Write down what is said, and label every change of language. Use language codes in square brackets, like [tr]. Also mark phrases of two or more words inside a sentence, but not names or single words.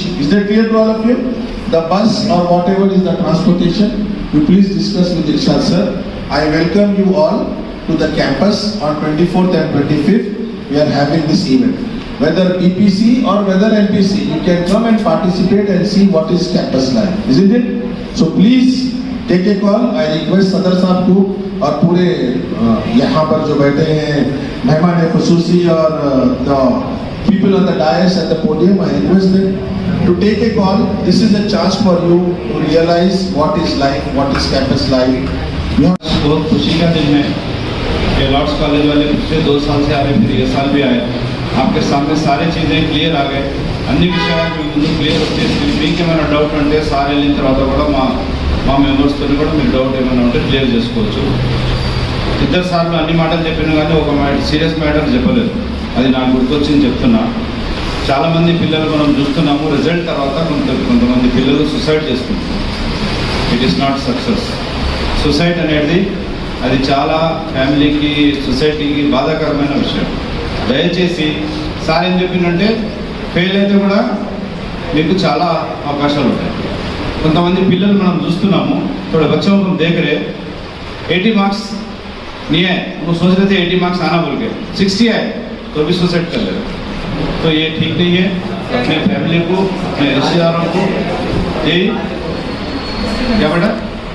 [en] Is that clear to all of you? The bus or whatever is the transportation, you please discuss with Irshad Sir. I welcome you all to the campus on 24th and 25th. We are having this event. Whether BPC or whether NPC, you can come and participate and see what is campus life, isn't it? So please take a call. I request Sadar Sahab [hi] को और पूरे यहाँ पर जो बैठे हैं मेहमान ख़ुसूसी और [en] the people on the dais at the podium, I request them to take a call. This is a chance for you to realize what is life, what is campus life. [hi] बहुत खुशी का दिन है कि लॉर्ड्स कॉलेज वाले पिछले 2 साल से आ रहे, फिर ये साल भी आए. आपके सामने सारी चीज़ें क्लियर आ गए. [te] అన్ని విషయాలు ముందు క్లియర్ వచ్చేసి మీకు ఏమైనా డౌట్ ఉంటే సార్ వెళ్ళిన తర్వాత కూడా మా మెంబర్స్తో కూడా మీరు డౌట్ ఏమైనా ఉంటే క్లియర్ చేసుకోవచ్చు. 2 సార్లు అన్ని మాటలు చెప్పినా కానీ ఒక సీరియస్ మ్యాటర్ చెప్పలేదు. అది నాకు గుర్తొచ్చింది చెప్తున్నా. చాలామంది పిల్లలు మనం చూస్తున్నాము, రిజల్ట్ తర్వాత కొంతమంది పిల్లలు సూసైడ్ చేసుకుంటున్నారు. [en] It is not success. [te] సూసైడ్ అనేది అది చాలా ఫ్యామిలీకి, సొసైటీకి బాధాకరమైన విషయం. దయచేసి సార్ ఏం చెప్పిందంటే ఫెయిల్ అయితే కూడా మీకు చాలా అవకాశాలు ఉంటాయి. కొంతమంది పిల్లలు మనం చూస్తున్నాము, [hi] थोड़े बच्चों को देख रहे 80 मार्क्स नहीं है, वो सोच रहे थे 80 मार्क्स आना बोल के, 60 आए तो भी सुसाइड कर ले रहे। तो ये ठीक नहीं है। अपने फैमिली को, अपने रिश्तेदारों को, यही क्या बेटा